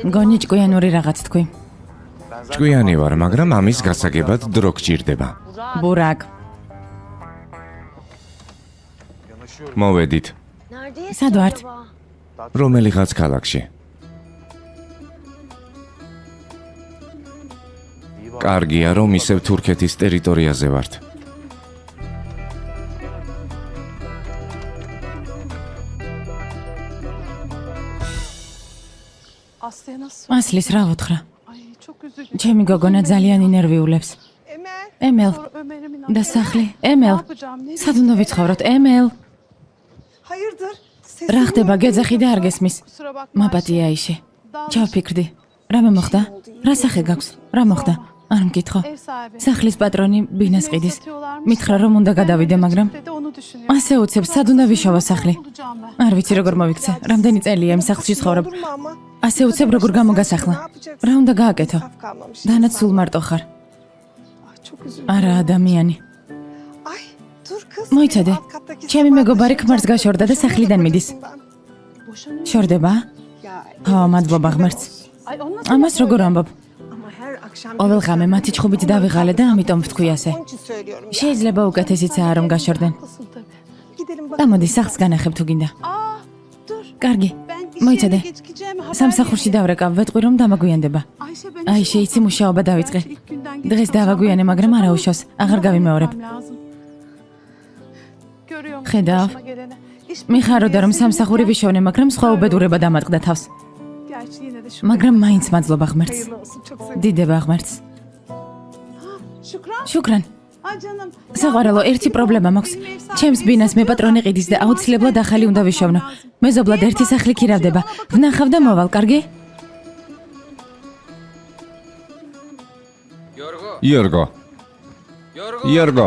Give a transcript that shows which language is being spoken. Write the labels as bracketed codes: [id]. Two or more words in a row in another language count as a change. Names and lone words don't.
[ka] მგონი ჭკვიანური რაღაც თქვი. ჭკვიანი ვარ, მაგრამ ამის გასაგებად დრო გჭირდება. ბურაკ. მოვედით, [tr] Neredeyiz [ka] Sad ki vart. [tr] acaba? [ka] რომელიღაც ქალაქში. კარგია, რომ ისევ თურქეთის ტერიტორიაზე ვართ. [tr] Aslı'ya nasıl? [ka] ასლის რა ვუთხრა? [tr] Ay çok üzücü. [ka] ჩემი გოგონა ძალიან ინერვიულებს. Emel. ემელ და სახლი. ემელ. სად უნდა ვიცხოვროთ? ემელ. [tr] Hayırdır? [ka] რა ხდება? გეძახი და არ გესმის. მაპატია ისე. ჩავფიქრდი. რამე მოხდა? რა სახე გაქვს? რა მოხდა? არ მკითხო. სახლის პატრონი ბინას ყიდის. მითხრა რომ უნდა გადავიდე, მაგრამ ასე უცებს სად უნდა ვიშოვო სახლი? არ ვიცი როგორ მოვიქცე. რამდენი წელია იმ სახლში ცხოვრობ. ასე უცებ როგორ გამოგასახლა? რა უნდა გააკეთო? დანაც სულ მარტო ხარ. არა ადამიანი. [tr] Ay dur kız. [ka] მოიცადე. ჩემი მეგობარი ქმარს გაშორდა და სახლიდან მიდის. შორდება? ხო, მადლობა ღმერთს. ამას როგორ ამბობ? [tr] Ama her akşam [ka] ყოველ ღამე მათი ჩხუბით დავიღალე და ამიტომ ვთქვი ასე. [tr] onun için söylüyorum. [ka] შეიძლება უკეთესიცაა რომ გაშორდნენ. [tr] Gidelim bak. [ka] გამოდი სახლს განახებ თუ გინდა. [tr] Dur. [ka] კარგი. [tr] Ben iş [ka] მოიცადე. [tr] yerine gecikeceğim. haber [ka] სამსახურში დავრეკავ, ვეტყვი რომ დამაგვიანდება. [tr] Ayşe ben [ka] აი შეიცი მუშაობა დავიწყე. დღეს დავაგვიანე, მაგრამ არა უშავს. აღარ გავიმეორებ. ხედავ. მიხაროდა რომ სამსახური ვიშოვნე, მაგრამ სხვა უბედურება დამატყდა თავს. მაგრამ მაინც მადლობა ღმერთს. დიდება ღმერთს. [tr] Şükran. [ka] შუკრან. [tr] Ay canım. [ka] საყვარელო, ერთი პრობლემა მაქვს. ჩემს ბინას მე პატრონი ყიდის და აუცილებლად ახალი უნდა ვიშოვნო. მეზობლად ერთი სახლი ქირავდება. ვნახავ და მოვალ, კარგი? იორგო. იორგო.